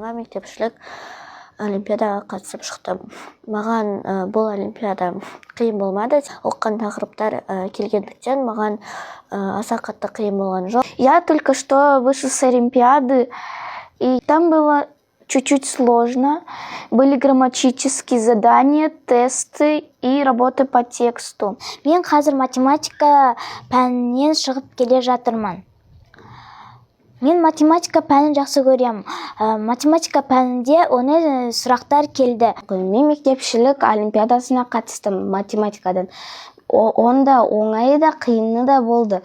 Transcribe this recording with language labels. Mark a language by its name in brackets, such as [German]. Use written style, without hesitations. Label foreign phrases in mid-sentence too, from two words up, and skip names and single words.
[Kazakh] мектепшілік олимпиадаға қатысып шықтым. Маған бұл олимпиада қиын болмады. Оқыған тақырыптар келгендіктен маған аса қатты қиын болған жоқ. [Russian] Я только что вышел с олимпиады, и там было чуть-чуть сложно. Были грамматические задания, тесты и работы по тексту. [Kazakh] Мен қазір математика пәнінен шығып келе жатырмын. Мен математика пәнін жақсы көрем. Математика пәнінде оңай сұрақтар келді. Мен мектепшілік олимпиадасына қатыстым математикадан. Онда оңайы да қиыны да болды.